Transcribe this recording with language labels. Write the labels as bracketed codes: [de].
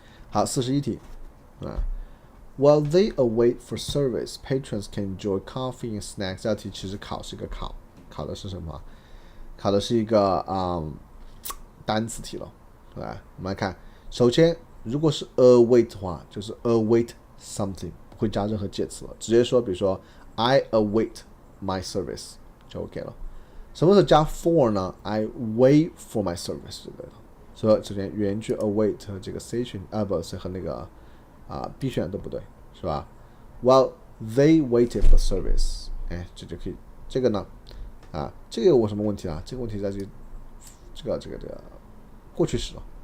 [zh] 好， [en] 41题While they await for service, patrons can enjoy coffee and snacks。 [zh] 这题其实考的是什么？考的是一个单词题了，对吧？我们来看，首先如果是 await 的话，就是 [en] await something， [zh] 不会加任何介词了，直接说，比如说 [en] I await my service [zh] 就 OK 了。什么时候加 for 呢 ？ [en] I wait for my service [zh] 就对了。所以首先原句 await 和这个 C 选不是和那个B 选项都不对，是吧 ？ [en] While they waited for service， [zh] 哎，这就可以。这个呢这个有什么问题啊？这个问题在这个过去时了。